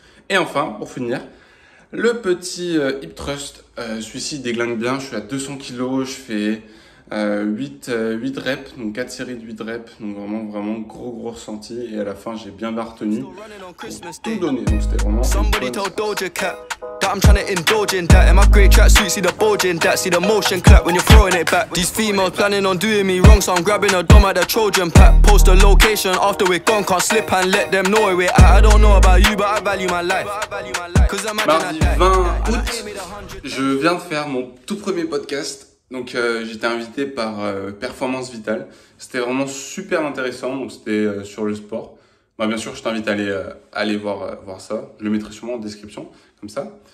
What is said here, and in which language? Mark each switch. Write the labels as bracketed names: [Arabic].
[French] Et enfin, pour finir, le petit hip thrust, celui-ci déglingue bien, je suis à 200 kg, je fais 8 reps, donc 4 séries de 8 reps, donc vraiment gros ressenti, et à la fin j'ai bien retenu pour tout donner, donc c'était vraiment [English] that I'm trying to indulge in that. In my grey tracksuit, see the bulge in that. See the motion clap when you're throwing it back. These females planning on doing me wrong, so I'm grabbing a dom at the Trojan pack. Post a location after we're gone, can't slip and let them know where we're at. I don't know about you, but I value my life. [French] Mardi 20 août, je viens de faire mon tout premier podcast. Donc j'étais invité par Performance Vitale. C'était vraiment super intéressant, donc c'était sur le sport. Bah, bien sûr, je t'invite à aller voir ça. Je le mettrai sûrement en description, comme ça.